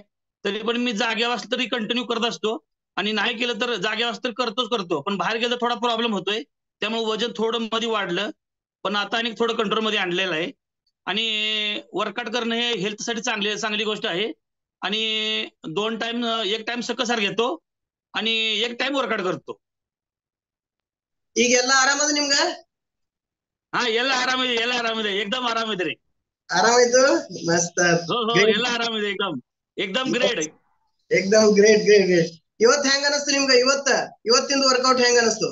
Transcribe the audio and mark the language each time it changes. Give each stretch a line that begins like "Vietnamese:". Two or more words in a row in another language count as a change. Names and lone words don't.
Marathi: तरी पण मी जागेवर असलं तरी कंटिन्यू करत असतो आणि नाही केलं तर जागेवर असलं तरी करतो. पण बाहेर गेलं थोडा प्रॉब्लेम होतोय, त्यामुळे वजन थोडं मध्ये वाढलं, पण आता आणि थोडं कंट्रोल मध्ये आणलेलं आहे. आणि वर्कआउट करणं हे हेल्थसाठी चांगली गोष्ट आहे. आणि 2 टाइम, 1 टाइम सकसार घेतो आणि 1 टाइम ವರ್ಕೌಟ್ करतो.
Kannada: ಈಗೆಲ್ಲ ಆರಾಮದ ನಿಮ್ಗ? ಹಾ, ಎಲ್ಲ ಆರಾಮಿದೆ, एकदम ಆರಾಮಿದೆ. ಆರಾಮಾಯ್ತು, ಮಸ್ತ್. ಎಲ್ಲ ಆರಾಮಿದೆ, एकदम ಗ್ರೇಟ್. एकदम ಗ್ರೇಟ್. ಇವತ್ತು ಹೆಂಗ ಅನಿಸ್ತು ನಿಮ್ಗ? ಇವತ್ತಿಂದ ವರ್ಕೌಟ್ ಹೆಂಗ ಅನಿಸ್ತು?